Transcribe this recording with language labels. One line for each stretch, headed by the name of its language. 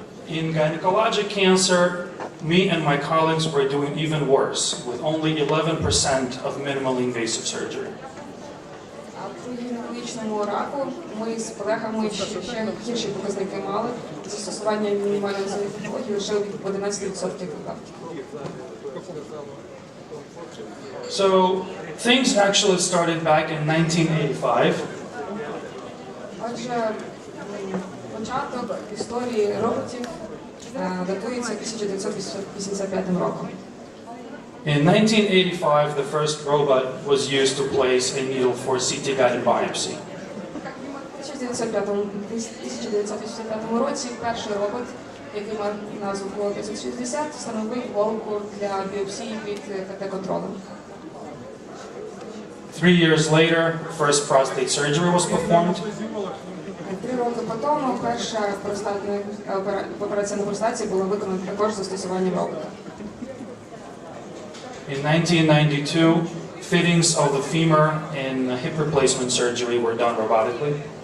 English: In gynecologic cancer, me and my colleagues were doing even worse, with only 11% of minimally invasive surgery.
Ukrainian: А при гінекологічному раку ми з колегами ще гірші показники мали. Застосування мінімальної технології лише в 11% випадків.
English: So things actually started back in 1985.
Ukrainian: Отже, початок історії роботів датується 1985 роком.
English: In 1985, the first robot was used to place a needle for CT-guided biopsy.
Ukrainian: У 1985 році перший робот, який мав назву Pro 560, встановив голку для біопсії під КТ-контролем.
English: 3 years later, first prostate surgery was performed.
Ukrainian: 3 роки по тому перша операція на простаті була виконана також з застосуванням робота.
English: In 1992, fittings of the femur in hip replacement surgery were done robotically.